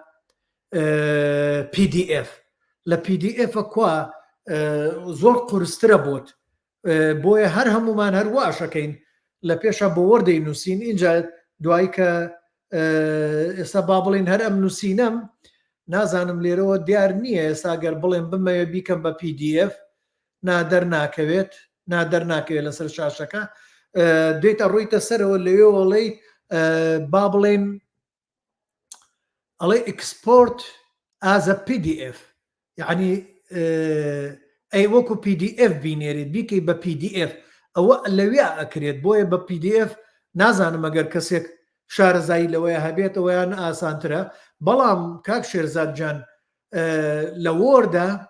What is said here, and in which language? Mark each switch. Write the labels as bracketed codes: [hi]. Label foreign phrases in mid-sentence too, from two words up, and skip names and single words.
[ckb] PDF لە PDF کوا زۆر قورسترە بۆت بۆیە هەر هەمومان هەر واشەکەین لە پێشە بۆ وەردەی نووسین اینجا دوای کە ئێستا با بڵێن هەر ئەم نووسینەم نازانم لێرەوە دیار نییە ئێستا گەر بڵێن بمەوێ بیکەم بە PDF نادەر ناکەوێت لەسەر شاشەکە دێتە ڕوویتە سەرەوە لەوێوەڵی با بڵێن ئەڵێ [en] export as a PDF [ckb] یعنی ئەی وەکو PDF بینێریت بیکەی بە PDF ئەوە لەوێ ئەکرێت بۆیە بە PDF نازانم ئەگەر کەسێک شارەزایی لەوەیە هەبێت ئەویان ئاسانترە بەڵام کاک شێرزاد جان لە وۆردا